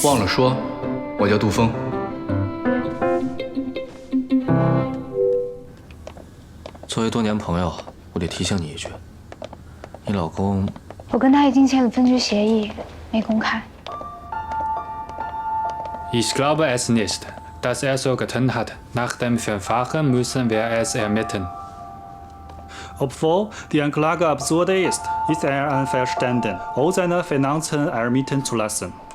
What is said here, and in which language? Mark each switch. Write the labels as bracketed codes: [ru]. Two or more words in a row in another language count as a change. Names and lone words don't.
[zh] 说，我叫杜峰。作为多年朋友，我得提醒你一句，你老公…… 我跟他已经签了分居协议，没公开。 [de] Ich glaube es nicht, dass er so getan hat. Nach dem Verfahren müssen wir es ermitteln. Obwohl die Anklage absurd ist, ist er einverstanden, all seine Finanzen ermitteln zu lassen.